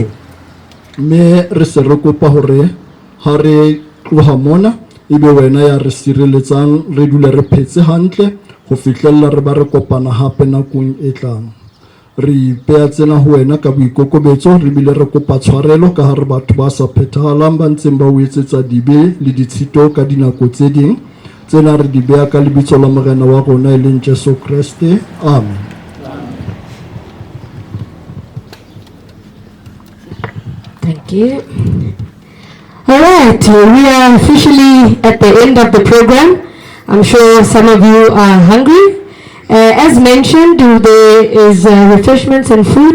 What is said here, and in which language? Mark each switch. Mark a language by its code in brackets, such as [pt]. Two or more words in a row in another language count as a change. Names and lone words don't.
[st] Mme re se re kopa hore ha re tloha mona ebe wena ya re sireletsang, re dule re phetse hantle go fitlhella re ba re kopana hape nakong e tlang. Re ipeya tsena ho wena ka boikokobetso, re bile re kopa tshwarelo ka hare batho ba sa phethahalang ba ntseng ba o etsetsa dibe le ditshito ka dinako tse ding. Tsena re di beya ka lebitso la morena wa rona e leng Jesu Kriste. Amen. [en] Thank you. All right, we are officially at the end of the program. I'm sure some of you are hungry. As mentioned, there is refreshments and food.